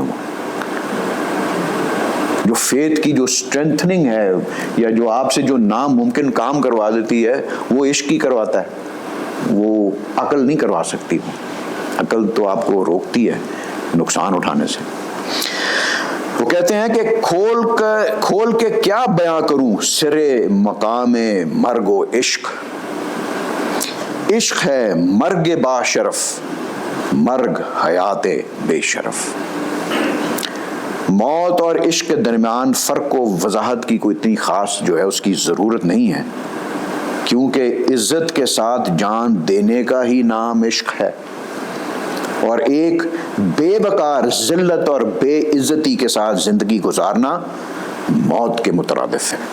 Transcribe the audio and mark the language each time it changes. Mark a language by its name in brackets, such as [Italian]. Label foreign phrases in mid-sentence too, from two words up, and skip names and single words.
[Urdu] وہ جو فیتھ کی جو اسٹرینتھننگ ہے، یا جو آپ سے جو ناممکن کام کروا دیتی ہے، وہ عشق ہی کرواتا ہے، وہ عقل نہیں کروا سکتی. وہ عقل تو آپ کو روکتی ہے نقصان اٹھانے سے. وہ کہتے ہیں کہ کھول کے کیا بیاں کروں سرے مقام مرگ و عشق. عشق ہے مرگ با شرف، مرگ حیات بے شرف. موت اور عشق کے درمیان فرق و وضاحت کی کوئی اتنی خاص جو ہے اس کی ضرورت نہیں ہے، کیونکہ عزت کے ساتھ جان دینے کا ہی نام عشق ہے، اور ایک بے وقار ذلت اور بے عزتی کے ساتھ زندگی گزارنا موت کے مترادف ہے.